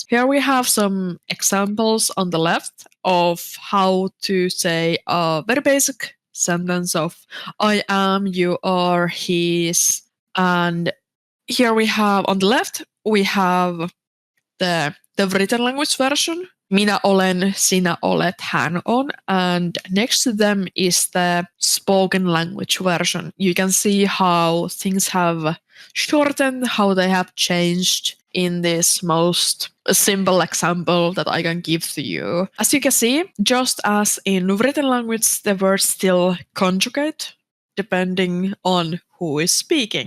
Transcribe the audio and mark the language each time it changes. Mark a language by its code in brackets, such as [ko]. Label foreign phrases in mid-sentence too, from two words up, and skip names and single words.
[en] Here we have some examples on the left of how to say a very basic sentence of I am, you are, he is. And here we have on the left, we have the written language version. [fi] Minä olen, sinä olet, hän on. [en] And next to them is the spoken language version. You can see how things have shortened, how they have changed in this most simple example that I can give to you. As you can see, just as in written language, the words still conjugate depending on who is speaking.